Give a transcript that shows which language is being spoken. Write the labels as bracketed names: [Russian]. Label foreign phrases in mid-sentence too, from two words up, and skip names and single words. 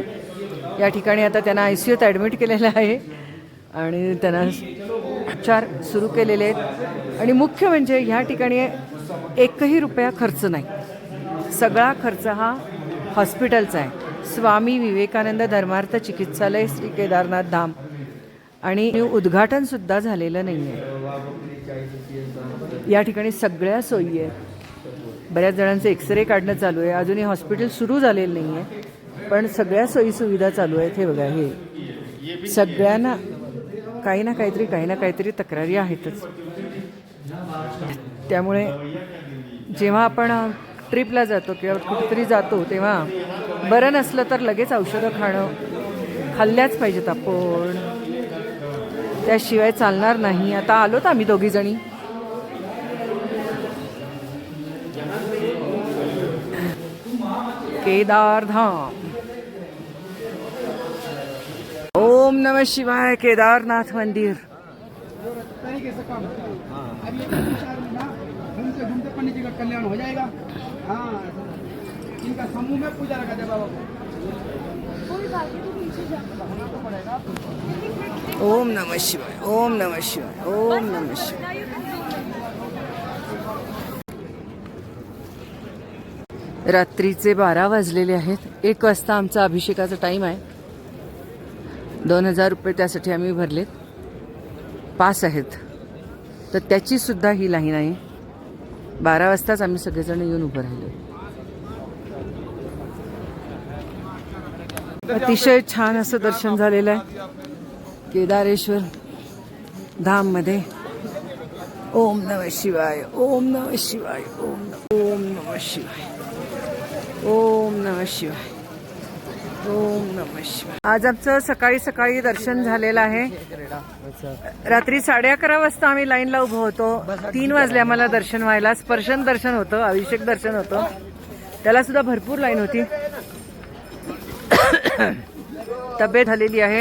[Marathi] या ठिकाणी आता त्यांना ICUत ॲडमिट केलेलं आहे आणि त्यांना उपचार सुरू केलेले आहेत. आणि मुख्य म्हणजे ह्या ठिकाणी 1ही रुपया खर्च नाही. सगळा खर्च हा हॉस्पिटलचा आहे. स्वामी विवेकानंद धर्मार्थ चिकित्सालय श्री केदारनाथ धाम आणि उद्घाटन सुद्धा झालेलं नाही आहे. या ठिकाणी सगळ्या सोयी आहेत. बऱ्याच जणांचे एक्सरे काढणं चालू आहे. अजूनही हॉस्पिटल सुरू झालेलं नाही आहे, पण सगळ्या सोयीसुविधा चालू आहेत. हे बघा, हे सगळ्यांना काही ना काहीतरी तक्रारी आहेतच. त्यामुळे जेव्हा आपण ट्रिपला जातो किंवा कुठेतरी जातो तेव्हा बरं नसलं तर लगेच औषधं खाल्ल्याच पाहिजेत आपण, त्याशिवाय चालणार नाही. आता आलोत आम्ही दोघी जणी. केदारधाम. [Sanskrit] ओम नमः शिवाय. [Marathi] केदारनाथ मंदिर. [Hindi] घूमते घूमते पंडित जी का कल्याण हो जाएगा. हाँ, इनका समूह में पूजा रखा जाए बाबा को. [Sanskrit] ओम नमः शिवाय. ओम नमः शिवाय. ओम नमः शिवाय. [Marathi] रात्रीचे 12 वाजलेले आहेत. 1 वाजता आमचा अभिषेकाचा टाईम आहे. 2000 रुपये त्यासाठी आम्ही भरलेत. पास आहेत, तर त्याची सुद्धा ही लाईन आहे. 12 वाजताच आम्ही सगळेजण येऊन उभं राहिलो. अतिशय छान असं दर्शन झालेलं आहे केदारेश्वर धाममध्ये. [Sanskrit] ओम नमः शिवाय. ओम नमः शिवाय. ओम नमः शिवाय. ओम नमः शिवाय. ओम नमः शिवाय. [Marathi] आज आमचं सकाळी सकाळी दर्शन झालेलं आहे. रात्री 11:30 वाजता आम्ही लाईनला उभं होतो. 3 वाजले आम्हाला दर्शन व्हायला. स्पर्शन दर्शन होतं, अभिषेक दर्शन होतं, त्याला सुद्धा भरपूर लाईन होती. तब्येत झालेली आहे.